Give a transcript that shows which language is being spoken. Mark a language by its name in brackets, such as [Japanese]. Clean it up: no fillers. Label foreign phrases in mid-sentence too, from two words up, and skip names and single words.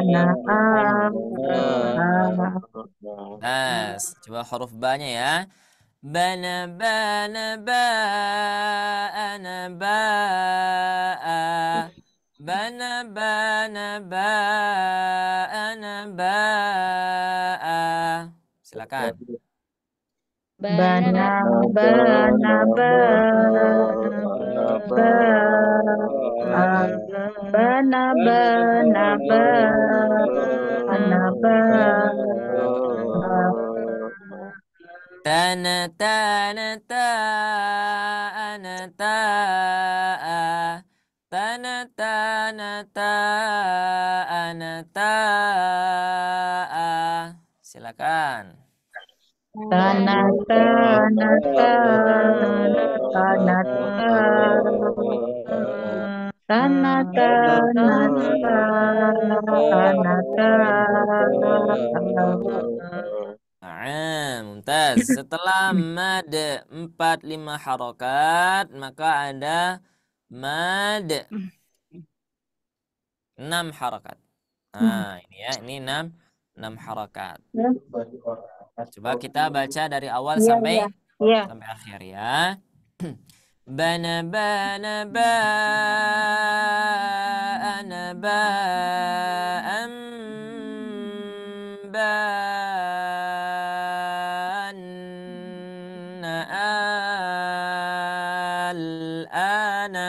[Indonesian] Nah, coba huruf ba-nya ya. Bana bana ba'ana ba'a. Bana bana ba'ana ba'a. Silakan. Bana Bana Tana tana ta'ana ta'a. Tana tana ta'ana ta'a. Silakan. Tanah tanah tanah tanah tanah tanah tanah Mumtaz. Setelah mad 4-5 harokat, maka ada mad 6 harokat. Nah, ini ya, ini 6 harokat. Coba kita baca dari awal Iya, sampai iya, iya. sampai akhir ya. Bana bana ba'ana ba'an ba'anna al-ana.